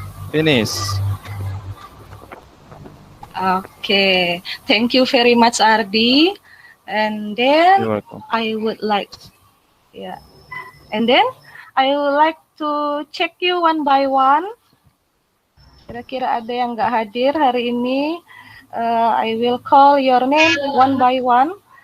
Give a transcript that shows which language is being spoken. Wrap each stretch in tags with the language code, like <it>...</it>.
<en>Finish. Okay. Thank you very much, Ardi. And then You're welcome. I would like, And then I would like to check you one by one.</en> <id>Kira-kira ada yang nggak hadir hari ini.</id> <en>I will call your name one by one.</en>